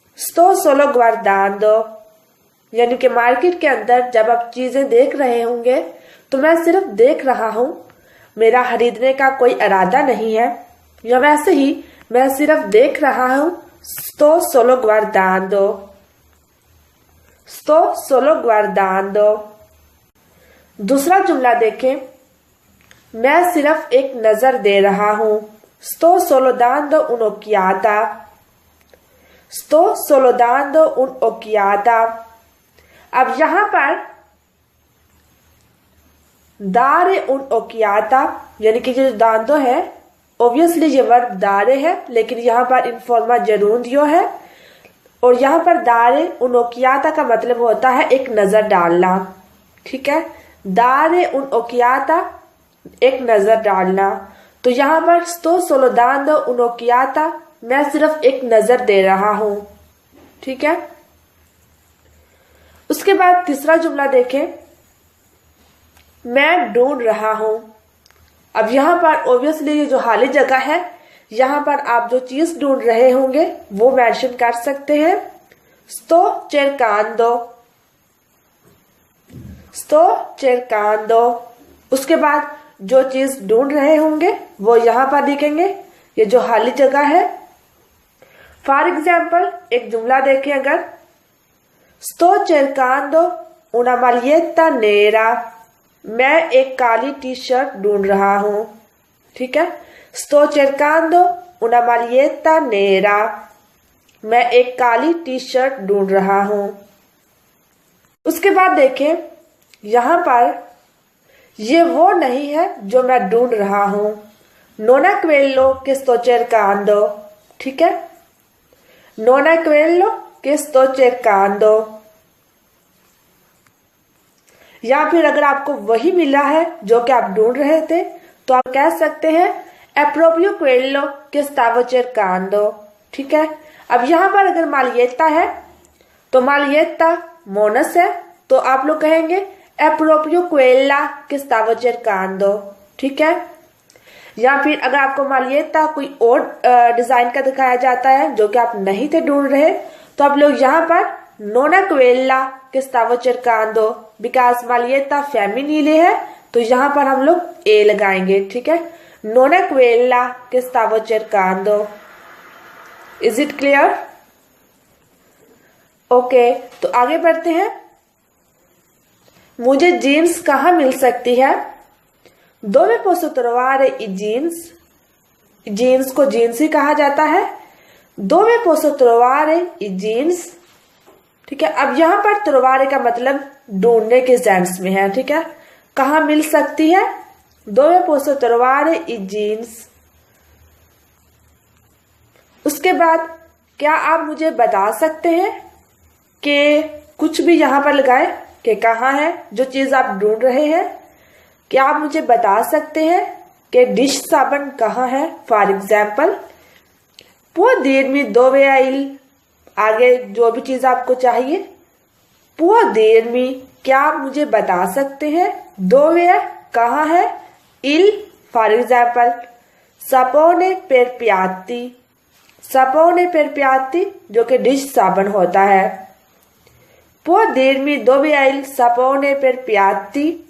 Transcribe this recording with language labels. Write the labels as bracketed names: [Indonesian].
[Italian] sto solo guardando, [Hindi] यानी कि market के अंदर जब आप चीजें देख रहे होंगे तो मैं सिर्फ देख रहा हूँ, मेरा खरीदने का कोई इरादा नहीं है। या वैसे ही मैं सिर्फ देख रहा हूँ, [Italian] sto solo guardando, sto solo guardando। [Hindi] दूसरा जुमला देखें, मैं सिर्फ एक नजर दे रहा हूँ। [Italian] sto solo dando un'occhiata, sto solo dando un'occhiata। [Hindi] अब यहाँ पर [Italian] dare un'occhiata [Hindi] यानी कि जो दांदो है, ऑब्वियसली ये वर्ब दारे है, लेकिन यहाँ पर इनफॉर्मा जरूंदियो है और यहाँ पर दारे un'occhiata का मतलब होता है एक नजर डालना। ठीक है, दारे un'occhiata एक नजर डालना। तो यहाँ पर [Italian] sto solo dando un'occhiata, [Hindi] मैं सिर्फ एक नजर दे रहा हूं। ठीक है, उसके बाद तीसरा जुमला देखें, मैं ढूंढ रहा हूं। अब यहाँ पर ऑब्वियसली ये जो खाली जगह है, यहाँ पर आप जो चीज ढूंढ रहे होंगे वो मेंशन कर सकते हैं। [Italian] sto cercando, sto cercando। [Hindi] उसके बाद जो चीज ढूंढ रहे होंगे वो यहाँ पर लिखेंगे, ये जो खाली जगह है। [English] for example [Hindi] एक जुमला देखें, अगर [Italian] sto cercando una maglietta nera, [Hindi] मैं एक काली टी शर्ट ढूंढ रहा हूं। ठीक है, [Italian] sto cercando una maglietta nera, [Hindi] मैं एक काली टी शर्ट ढूंढ रहा हूं। उसके बाद देखें, यहाँ पर ये वो नहीं है जो मैं ढूंढ रहा हूं। [Italian] non è quello che sto cercando। [Hindi] ठीक है, [Italian] non è quello che sto cercando। [Hindi] या फिर अगर आपको वही मिला है जो कि आप ढूंढ रहे थे तो आप कह सकते हैं [Italian] è proprio quello che stavo cercando। [Hindi] ठीक है, अब यहाँ पर अगर मालियेता है तो मालियेता मोनस है तो आप लोग कहेंगे [Italian] è proprio quella che stavo cercando। [Hindi] ठीक है, या फिर अगर आपको मालियेता कोई और डिजाइन का दिखाया जाता है जो कि आप नहीं थे ढूंढ रहे तो आप लोग यहाँ पर [Italian] non è quella che stavo cercando, [Hindi] because मालियेता फेमिनिले है तो यहाँ पर हम लोग ए लगाएंगे। ठीक है, [Italian] non è quella che stavo cercando। [English] Is it clear? [Hindi] Okay, तो आगे बढ़ते हैं। मुझे जीन्स कहाँ मिल सकती है? [Italian] dove posso trovare i jeans? [Hindi] Jeans को जीन्स ही कहा जाता है। [Italian] dove posso trovare i jeans? [Hindi] ठीक है, अब यहाँ पर trovare का मतलब ढूंढने के सेंस में है। ठीक है, कहाँ मिल सकती है? [Italian] dove posso trovare i jeans। [Hindi] उसके बाद क्या आप मुझे बता सकते हैं कि कुछ भी यहाँ पर लगाए कि कहाँ है जो चीज आप ढूंढ रहे हैं? क्या आप मुझे बता सकते हैं कि डिश साबुन कहाँ है? [English] for example [Italian] può dirmi dove è il, [Hindi] आगे जो भी चीज आपको चाहिए। [Italian] può dirmi, [Hindi] क्या आप मुझे बता सकते हैं? [Italian] dove è, [Hindi] कहाँ है? [Italian] il, [English] for example [Italian] sapone per piatti, sapone per piatti [Hindi] जो कि डिश साबुन होता है। [Italian] può dirmi dove è il sapone per piatti?